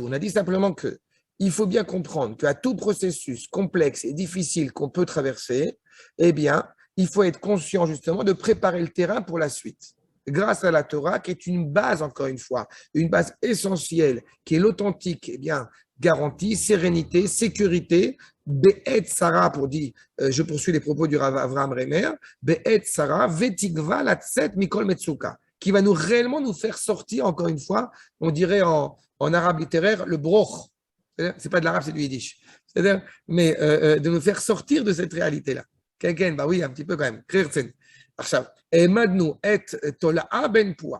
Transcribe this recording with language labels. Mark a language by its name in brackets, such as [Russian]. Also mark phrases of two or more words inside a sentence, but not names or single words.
[French] On a dit simplement que il faut bien comprendre qu'à tout processus complexe et difficile qu'on peut traverser, eh bien, il faut être conscient justement de préparer le terrain pour la suite. Grâce à la Torah, qui est une base, encore une fois, une base essentielle, qui est l'authentique, eh bien, garantie, sérénité, sécurité, [Hebrew] בעת צרה, [French] pour dire, je poursuis les propos du Rav Avraham Reimer, [Hebrew] בעת צרה ותקווה לצאת מכל מצוקה, [French] qui va nous réellement nous faire sortir, encore une fois, on dirait en arabe littéraire, le broch. C'est pas de l'arabe, c'est du yiddish. C'est-à-dire, mais de nous faire sortir de cette réalité-là. Quelqu'un, bah oui, un petit peu quand même. Et maintenant, et Tola ben Poua.